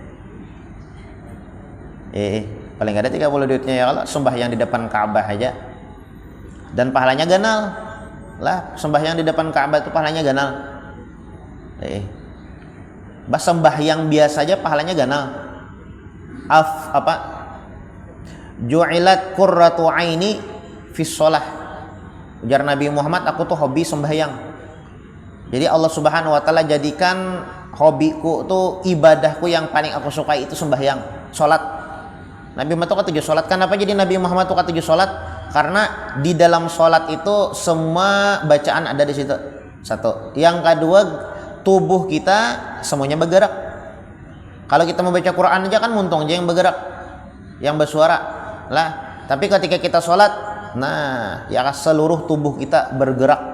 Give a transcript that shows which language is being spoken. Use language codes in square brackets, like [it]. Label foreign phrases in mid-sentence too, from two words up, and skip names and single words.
[bjn] Paling kada 30 duitnya [ar] ya Allah, [bjn] sembahyang di depan Ka'bah aja. Dan pahalanya ganal. Lah, sembahyang di depan Ka'bah itu pahalanya ganal. Sembahyang biasa aja pahalanya ganal. [ar] Ju'ilat qurratu aini fi shalah. [bjn] Ujar Nabi Muhammad, aku tuh hobi sembahyang. [id] Jadi [ar] Allah Subhanahu wa taala [id] jadikan hobiku tuh ibadahku yang paling aku sukai itu sembahyang, salat. [bjn] Nabi Muhammad tuh katuju salat. Kenapa jadi Nabi Muhammad tuh katuju salat? [id] Karena di dalam salat itu semua bacaan ada di situ. Satu. Yang kedua, tubuh kita semuanya bergerak. [bjn] Kalau kita membaca Quran aja kan muntung aja yang bergerak, yang bersuara. [id] Lah, tapi ketika kita salat, nah, ya seluruh tubuh kita bergerak.